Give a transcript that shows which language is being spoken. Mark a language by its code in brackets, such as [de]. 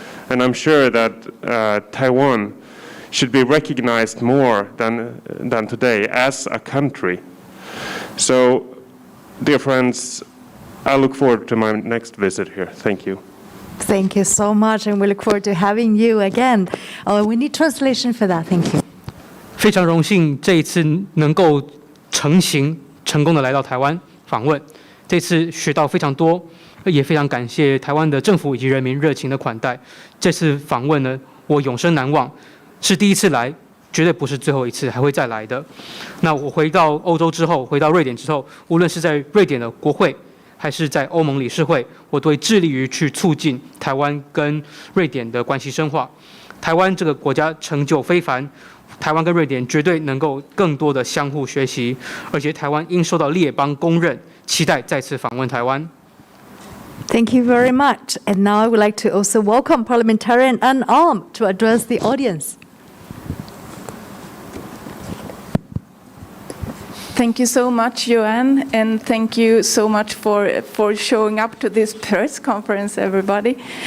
[en] And I'm sure that Taiwan should be recognized more than today as a country. So, dear friends, I look forward to my next visit here. Thank you. Thank you so much, and we look forward to having you again. We need translation for that. Thank you. [zh] 非常荣幸这一次能够成功的来到台湾访问，这次学到非常多，也非常感谢台湾的政府以及人民热情的款待。这次访问呢，我永生难忘，是第一次来，绝对不是最后一次，还会再来的。那我回到欧洲之后，回到瑞典之后，无论是在瑞典的国会，还是在欧盟理事会，我都会致力于去促进台湾跟瑞典的关系深化。台湾这个国家成就非凡，台湾跟瑞典绝对能够更多的相互学习，而且台湾应受到列邦公认，期待再次访问台湾。 [en] Thank you very much. And now I would like to also welcome Parliamentarian Unarmed to address the audience. Thank you so much, Joanne, and thank you so much for showing up to this press conference, everybody.